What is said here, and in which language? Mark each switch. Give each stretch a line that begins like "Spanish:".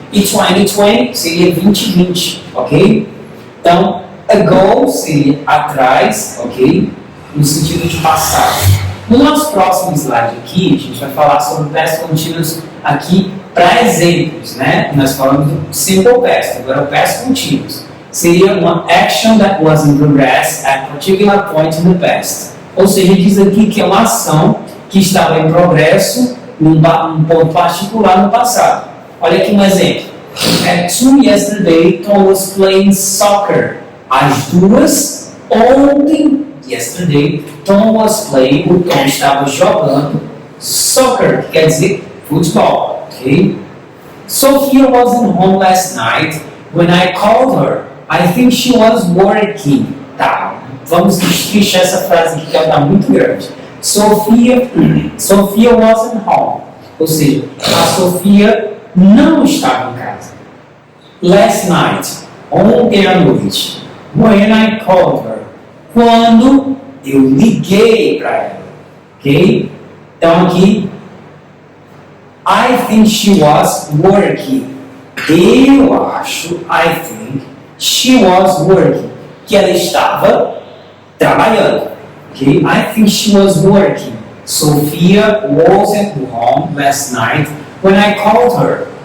Portuguese: E 2020 seria 2020, ok? Então, ago seria atrás, ok? No sentido de passado. No nosso próximo slide aqui, a gente vai falar sobre past continuous aqui para exemplos, né? Nós falamos do simple past, agora o past continuous. Seria uma
English: action that was in progress at a particular point in the past.
Portuguese: Ou seja, diz aqui que é uma ação que estava em progresso num ponto particular no passado. Olha aqui um exemplo.
English: At 2 yesterday, Tom was playing soccer.
Portuguese: Às 2 ontem,
English: yesterday, Tom was playing,
Portuguese: o Tom estava jogando
English: soccer,
Portuguese: que quer dizer futebol. Okay?
English: Sophia wasn't home last night when I called her. I think she was working.
Portuguese: Tá, vamos fechar essa frase aqui que ela está muito grande.
English: Sophia wasn't home.
Portuguese: Ou seja, a Sofia não estava em casa.
English: Last night,
Portuguese: ontem à noite.
English: When I called her.
Portuguese: Quando eu liguei para ela. Ok? Então aqui,
English: I think she was working.
Portuguese: Eu acho,
English: I think, she was working.
Portuguese: Que ela estava trabalhando.
English: Okay? I think she was working. Sophia wasn't home last night when I called her.